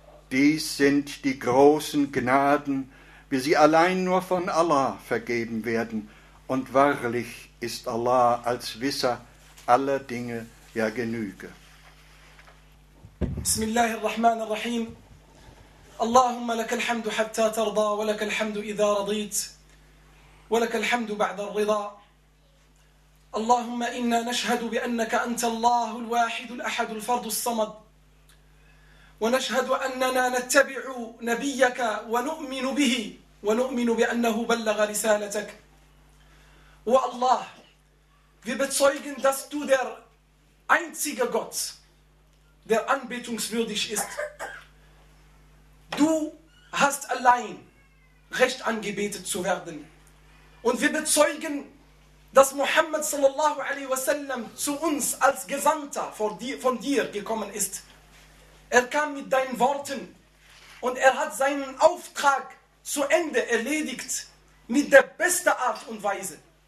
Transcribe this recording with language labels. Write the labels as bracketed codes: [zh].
[de] Dies sind die großen Gnaden, wie sie allein nur von Allah vergeben werden. Und wahrlich ist Allah als Wisser aller Dinge ja Genüge. [ar] Bismillahirrahmanirrahim. اللهم لك الحمد حتى ترضى ولك الحمد إذا رضيت ولك الحمد بعد الرضا اللهم إنا نشهد بأنك أنت الله الواحد الأحد الفرد الصمد ونشهد أننا نتبع نبيك ونؤمن به ونؤمن بأنه بلغ رسالتك والله [de] wir bezeugen, dass du der einzige Gott, der anbetungswürdig ist. Du hast allein Recht angebetet zu werden. Und wir bezeugen, dass Muhammad sallallahu alaihi wasallam zu uns als Gesandter von dir gekommen ist. Er kam mit deinen Worten und er hat seinen Auftrag zu Ende erledigt mit der besten Art und Weise.